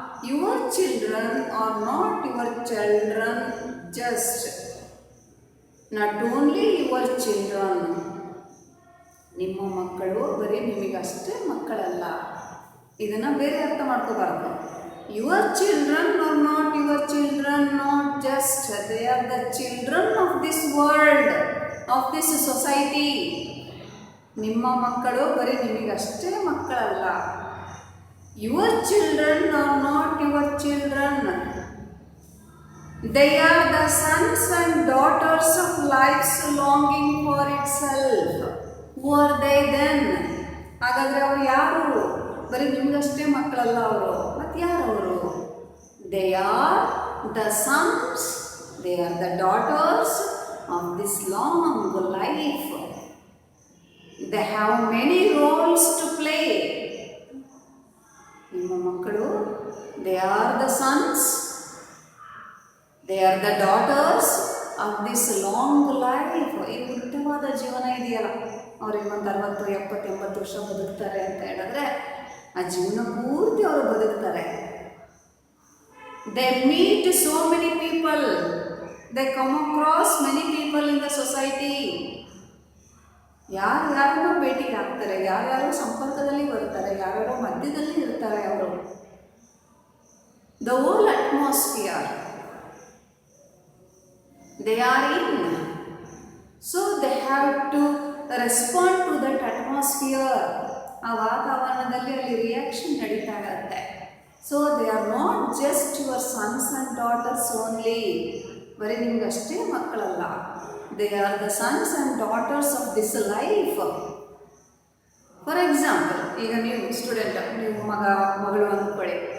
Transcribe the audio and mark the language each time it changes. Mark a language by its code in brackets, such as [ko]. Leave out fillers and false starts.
[en] Your children are not your children, just not only your children. [kn] ನಿಮ್ಮ ಮಕ್ಕಳು ಬರೀ ನಿಮಗಷ್ಟೇ ಮಕ್ಕಳಲ್ಲ. ಇದನ್ನು ಬೇರೆ ಅರ್ಥ ಮಾಡ್ಕೋಬಾರ್ದು. [en] Your children are not your children, not just, they are the children of this world, of this society. [kn] ನಿಮ್ಮ ಮಕ್ಕಳು ಬರೀ ನಿಮಗಷ್ಟೇ ಮಕ್ಕಳಲ್ಲ. [en] Your children are not your children, they are the sons and daughters of life's longing for itself. Who are they then? [kn] ಹಾಗಾದರೆ ಅವರು ಯಾರು? ಬರೀ ನಿಮಗಷ್ಟೇ ಮಕ್ಕಳಲ್ಲ ಅವರು. ಮತ್ತು ಯಾರು ಅವರು? [en] They are the sons, they are the daughters of this long life. They have many roles to play. [kn] ನಿಮ್ಮ ಮಕ್ಕಳು, [en] they are the sons, they are the daughters of this long life. [kn] ಈ ಉತ್ತಮವಾದ ಜೀವನ ಇದೆಯಲ್ಲ, ಅವ್ರಿಗೆ ಒಂದು 60, 70, 80 ವರ್ಷ ಬದುಕ್ತಾರೆ ಅಂತ ಹೇಳಿದ್ರೆ, ಆ ಜೀವನ ಪೂರ್ತಿ ಅವರು ಬದುಕ್ತಾರೆ. [en] They meet so many people, they come across many people in the society. [kn] ಯಾರ್ಯಾರನ್ನೋ ಭೇಟಿಗೆ ಆಗ್ತಾರೆ, ಯಾರ್ಯಾರೋ ಸಂಪರ್ಕದಲ್ಲಿ ಬರ್ತಾರೆ, ಯಾರ್ಯಾರೋ ಮಧ್ಯದಲ್ಲಿ ಇರ್ತಾರೆ ಅವರು. [en] The whole atmosphere they are in, so they have to respond to that atmosphere. [kn] ಆ ವಾತಾವರಣದಲ್ಲಿ ಅಲ್ಲಿ ರಿಯಾಕ್ಷನ್ ನಡೀತಾ ಇರುತ್ತೆ. [en] So they are not just your sons and daughters only. [kn] ಬರೀ ನಿಮಗಷ್ಟೇ ಮಕ್ಕಳಲ್ಲ. [en] They are the sons and daughters of this life. For example, [kn] ಈಗ ನೀವು student, ನೀವು ಮಗಳು ಅಂದ್ಕೊಳ್ಳಿ.